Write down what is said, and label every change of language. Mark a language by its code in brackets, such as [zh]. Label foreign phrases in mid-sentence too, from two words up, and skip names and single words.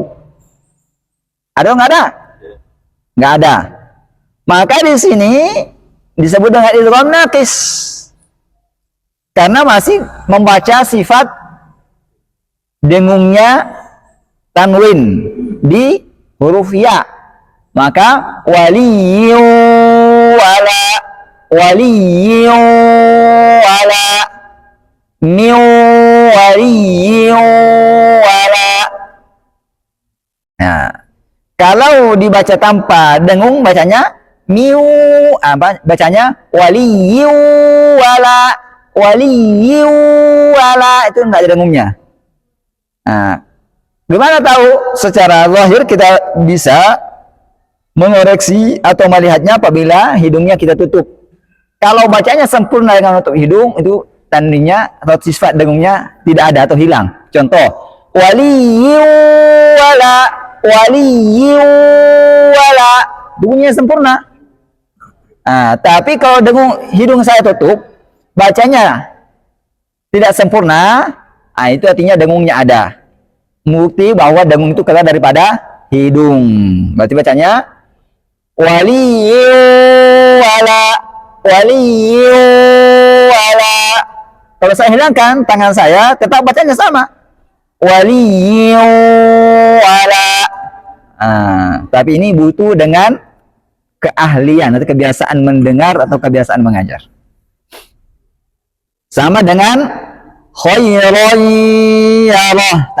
[id] Ada nggak ada? Nggak ada. Maka di sini disebut dengan [ar] إدغام ناقص [id] karena masih membaca sifat dengungnya tanwin di huruf ya. [ar] Maka ولي ولا ولي ولا من ولي ولا. [id] Nah, kalau dibaca tanpa dengung bacanya miu, bacanya [ar] ولي ولا ولي ولا, [id] itu enggak ada dengungnya. Nah, gimana tahu? Secara zahir kita bisa mengoreksi atau melihatnya apabila hidungnya kita tutup. Kalau bacanya sempurna dengan menutup hidung, itu tandanya atau sifat dengungnya tidak ada atau hilang. Contoh, [ar] ولي ولا ولي ولا, [id] bunyinya sempurna. Nah, tapi kalau dengung hidung saya tutup, bacanya tidak sempurna, nah itu artinya dengungnya ada. Bukti bahwa dengung itu keluar daripada hidung. Berarti bacanya [ar] ولي ولا ولي ولا. [id] Kalau saya hilangkan tangan saya, tetap bacanya sama. [ar] ولي ولا. [id] Tapi ini butuh dengan keahlian atau kebiasaan mendengar atau kebiasaan mengajar. Sama dengan khayrayyarah.